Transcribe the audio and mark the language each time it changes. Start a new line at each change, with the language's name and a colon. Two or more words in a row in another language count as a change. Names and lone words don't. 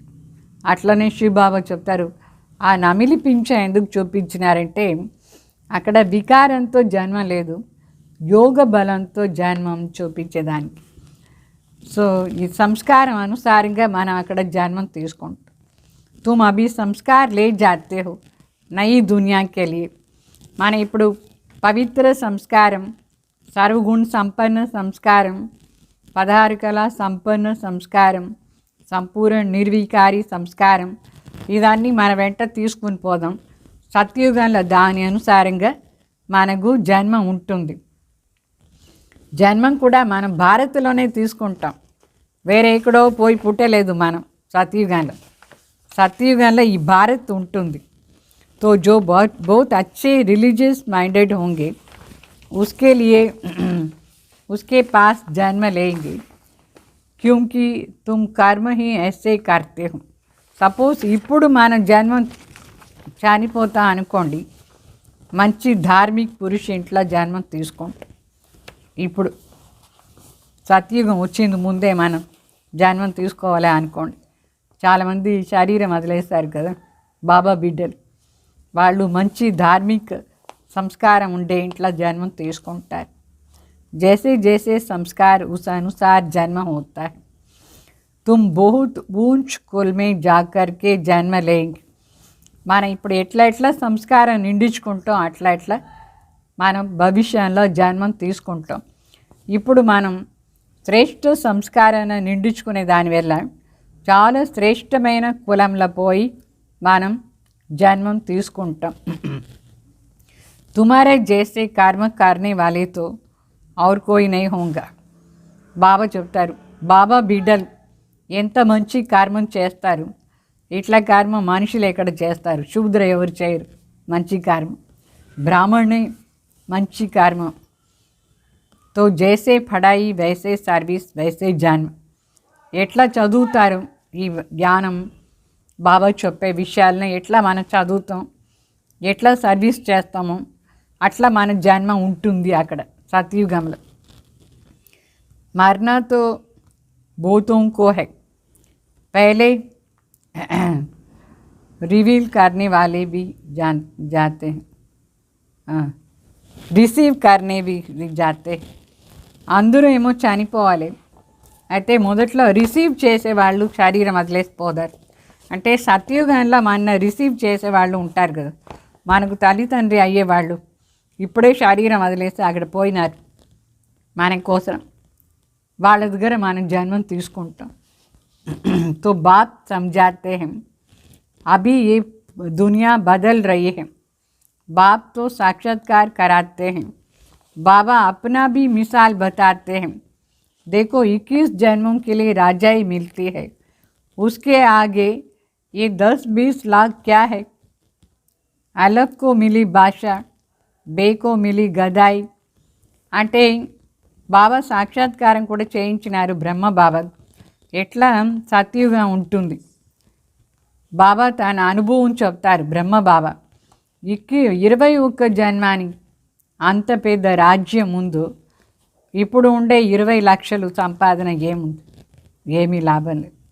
Telugu: అట్లనే శివబాబా చెప్తారు, ఆ నమిలి పింఛ ఎందుకు చూపించినారంటే అక్కడ వికారంతో జన్మ లేదు, యోగ బలంతో జన్మం చూపించేదానికి. సో ఈ సంస్కారం అనుసారంగా మనం అక్కడ జన్మం తీసుకుంటాం.
Hindi: तुम अभी संस्कार ले जाते हो नई दुनिया के लिए.
Telugu: మన ఇప్పుడు పవిత్ర సంస్కారం, సర్వగుణ సంపన్న సంస్కారం, 16 కళా సంపన్న సంస్కారం, సంపూర్ణ నిర్వికారి సంస్కారం, ఇదాన్ని మన వెంట తీసుకుని పోదాం. సత్యుగంలో దాని అనుసారంగా మనకు జన్మ ఉంటుంది. జన్మం కూడా మనం భారత్లోనే తీసుకుంటాం, వేరే ఎక్కడో పోయి పుట్టలేదు మనం. సత్యుగంలో ఈ భారత్ ఉంటుంది.
Hindi: तो जो बहुत अच्छे
English: religious minded
Hindi: होंगे उसके लिए उसके पास जन्म लेंगे, क्योंकि तुम कर्म ही ऐसे करते हो.
Telugu: సపోజ్ ఇప్పుడు మన జన్మం చనిపోతా అనుకోండి, మంచి ధార్మిక పురుష ఇంట్లో జన్మం తీసుకుంటాం. ఇప్పుడు సత్యుగం వచ్చింది ముందే మనం జన్మం తీసుకోవాలి అనుకోండి. చాలామంది శరీరం వదిలేస్తారు కదా బాబా బిడ్డలు, వాళ్ళు మంచి ధార్మిక సంస్కారం ఉండే ఇంట్లో జన్మం తీసుకుంటారు.
Hindi: जैसे जैसे संस्कार उस अनुसार जन्म होता है. तुम बहुत ऊँच कुल में जाकर के जन्म लेंगे.
Telugu: మనం ఇప్పుడు ఎట్లా సంస్కారం నిండించుకుంటాం అట్లా మనం భవిష్యంలో జన్మం తీసుకుంటాం. ఇప్పుడు మనం శ్రేష్ఠ సంస్కారాన్ని నిండించుకునే దానివల్ల చాలా శ్రేష్టమైన కులంలో పోయి మనం జన్మం తీసుకుంటాం.
Hindi: तुम्हारे जैसे कर्म करने वाले तो और कोई नहीं होगा.
Telugu: బాబా చెప్తారు, బాబా బిడ్డలు ఎంత మంచి కర్మం చేస్తారు, ఇట్లా కర్మ మనుషులు ఎక్కడ చేస్తారు, శూద్ర ఎవరు చేయరు. మంచి కర్మ, బ్రాహ్మణే మంచి కర్మ.
Hindi: तो जैसे पढ़ाई वैसे सर्विस वैसे जन्म.
Telugu: ఎట్లా చదువుతారు ఈ జ్ఞానం, బాబా చెప్పే విషయాలని ఎట్లా మనం చదువుతాం, ఎట్లా సర్వీస్ చేస్తామో అట్లా మన జన్మ ఉంటుంది అక్కడ సత్యుగంలో.
Hindi: मरना तो बहुतों को है, पहले रिवील करने वाले भी जाते हैं, రిసీవ్ करने भी जाते हैं.
Telugu: అందరూ ఏమో చనిపోవాలి, అయితే మొదట్లో రిసీవ్ చేసేవాళ్ళు శరీరం వదిలేసిపోతారు. అంటే సత్యుగంలో మన రిసీవ్ చేసేవాళ్ళు ఉంటారు కదా, మనకు తల్లిదండ్రి అయ్యేవాళ్ళు ఇప్పుడే శరీరం వదిలేసి అక్కడ పోయినారు మన కోసం, వాళ్ళ దగ్గర మనం జన్మం తీసుకుంటాం.
Hindi: तो बात समझाते हैं, अभी ये दुनिया बदल रही है. बाप तो साक्षात्कार कराते हैं, बाबा अपना भी मिसाल बताते हैं. देखो 21 जन्मों के लिए राजाई मिलती है, उसके आगे ये 10-20 लाख क्या है. अलग को मिली भाषा, बे को मिली गदाई.
Telugu: అంటే బాబా సాక్షాత్కారం కూడా చేయించినారు బ్రహ్మ బాబా, ఎట్లా సత్యుగా ఉంటుంది. బాబా తన అనుభవం చెప్తారు బ్రహ్మ బాబా. 21 జన్మాని అంత పెద్ద రాజ్యం ముందు ఇప్పుడు ఉండే 20 లక్షలు సంపాదన ఏముంది, ఏమీ లాభం లేదు.